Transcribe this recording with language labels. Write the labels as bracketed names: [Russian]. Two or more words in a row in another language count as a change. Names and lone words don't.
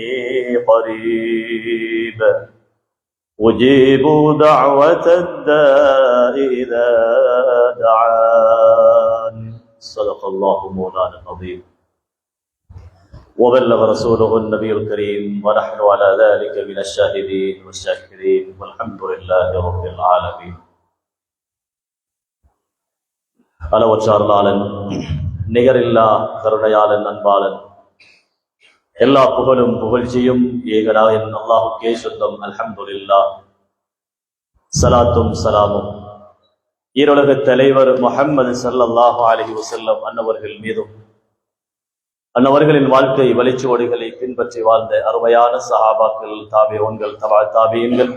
[Arabic] قريب أجيب دعوة الداء إذا دعان صدق الله مولانا العظيم وبلغ رسوله النبي الكريم ونحن على ذلك من الشاهدين والشاكرين والحمد لله رب العالمين. [Tamil] அளவற்றாளன் நிகரில்லா கருணையாளன் அன்பாளன் எல்லா புகழும் புகழ்ச்சியும் ஏகனாயன் அல்லாஹுக்கே சொந்தம். அல்ஹம்துலில்லாஹ். சலாத்தும் சலாமும் ஈருலக தலைவர் முஹம்மது ஸல்லல்லாஹு அலைஹி வஸல்லம் அன்னவர்கள் மீதும் அன்னவர்களின் வாழ்க்கை வழிச்சுவடுகளை பின்பற்றி வாழ்ந்த அருமையான சஹாபாக்கள், தாபிஊன்கள், தாபிஈன்கள்,